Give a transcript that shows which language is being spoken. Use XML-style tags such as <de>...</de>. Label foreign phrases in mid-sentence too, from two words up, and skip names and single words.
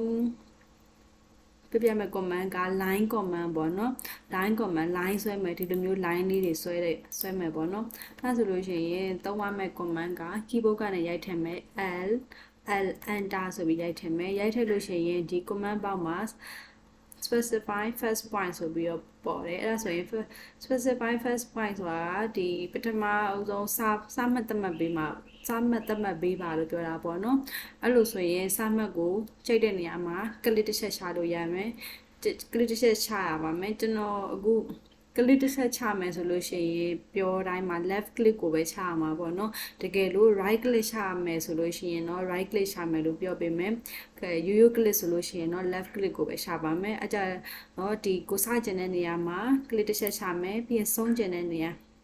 <my>ပြပြမဲ့ command က</my> <en>line command</en> <my>ပေါ့နော်</my> <en>line command line</en> <my>ဆွဲမယ်ဒီလိုမျိုး line လေးတွေဆွဲမယ်ပေါ့နော်ဒါဆိုလို့ရှိရင်သုံးရမယ့် command က keyboard ကနေရိုက်ထည့်မယ် L enter ဆိုပြီးရိုက်ထည့်မယ်ရိုက်ထည့်လို့ ရှိရင်ဒီ</my> <en>command box</en> <my>မှာ</my> <en>specify first point</en> <my>ဆိုပြီးတော့ပေါ်တယ်အဲ့ဒါဆိုရင်</my> <en>specify first point</en> <my>ဆိုတာဒီပထမအဆုံးစာမှတ်သတ်မှတ်ပေးမှာစာမှ တ်သတ်မှတ်ပေးပါလို့ပြောတာပေါ့နော်အဲ့လိုဆိုရင်စာမှတ်ကိုချိန်တဲ့နေရာမှာ click တစ်ချက်ချလို့ရမယ် click တစ်ချက်ချရပါမယ်ကျွန်တော်အခု click တစ်ချက်ချမယ်ဆိုလို့ရှိရင်ပြောတိုင်းမှာ</my> <en>left click</en> <my>ကိုပဲချရမှာပေါ့နော်တကယ်လို့</my> <en>right click</en> <my>ချရမယ်ဆိုလို့ရှိရင်တော့</my> <en>right click</en> <my>ချမယ်လို့ပြောပေးမယ်ရိုးရိုး click ဆိုလို့ရှိရင်တော့</my> <en>left click</en> <my>ကိုပဲချပါမယ်အကြတော့ဒီကိုစကျင်တဲ့နေရာမှာ click တစ်ချက်ချမယ်ပြီးရင်ဆုံးကျင်တဲ့နေရာ</my>